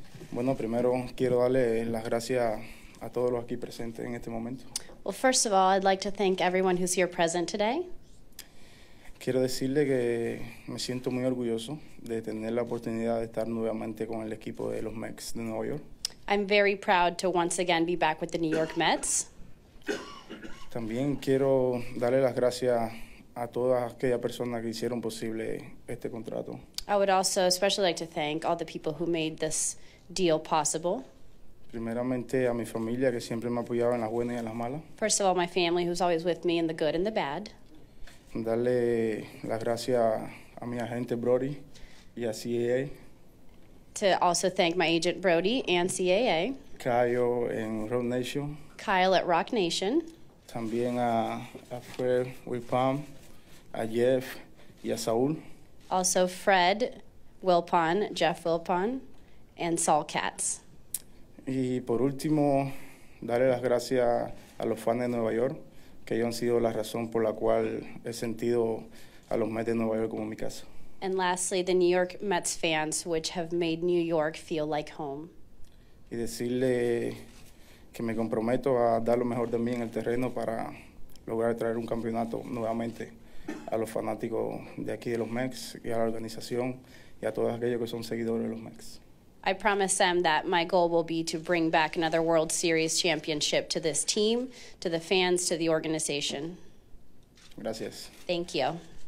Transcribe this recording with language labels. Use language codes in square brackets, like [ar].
[es] Bueno, primero quiero darle las gracias a todos los aquí presentes en este momento. [en] Well, first of all, I'd like to thank everyone who's here present today. [es] Quiero decirle que me siento muy orgulloso de tener la oportunidad de estar nuevamente con el equipo de los Mets de Nueva York. [en] I'm very proud to once again be back with the New York Mets. [es] También quiero darle las gracias a todas aquellas personas que hicieron posible este contrato. [en] I would also especially like to thank all the people who made this deal possible. [es] Primeramente a mi familia que siempre me apoyaba en las buenas y en las malas. [en] First of all, my family who's always with me in the good and the bad. [es] Darle las gracias a mi agente Brody y a CAA. [en] To also thank my agent Brody and CAA. [es] Kyle en Road Nation. [en] Kyle at Rock Nation. [es] También a Fred Wilpon, a Jeff y a Saúl. [en] Also Fred Wilpon, Jeff Wilpon, and Saul Katz. [es] Y por último, darle las gracias a los fans de Nueva York, que ellos han sido la razón por la cual he sentido a los Mets de Nueva York como mi casa. [en] And lastly, the New York Mets fans, which have made New York feel like home. [es] Y decirle que me comprometo a dar lo mejor de mí en el terreno para lograr traer un campeonato nuevamente a los fanáticos de aquí de los Mets y a la organización y a todos aquellos que son seguidores de los Mets. [en] I promise them that my goal will be to bring back another World Series championship to this team, to the fans, to the organization. [es] Gracias. [en] Thank you.